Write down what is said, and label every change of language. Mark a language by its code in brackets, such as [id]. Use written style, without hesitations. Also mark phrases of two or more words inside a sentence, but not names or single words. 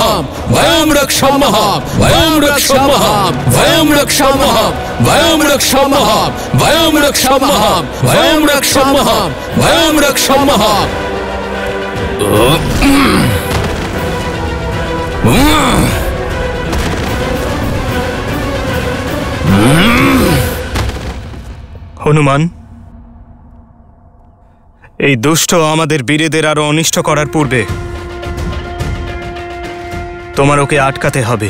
[sa] वयं रक्षामः वयं रक्षामः वयं रक्षामः वयं रक्षामः वयं रक्षामः वयं रक्षामः वयं रक्षामः। [bn] হনুমান, এই দুষ্ট আমাদের বীরেদের আরো অনিষ্ট করার পূর্বে তোমার ওকে আটকাতে হবে।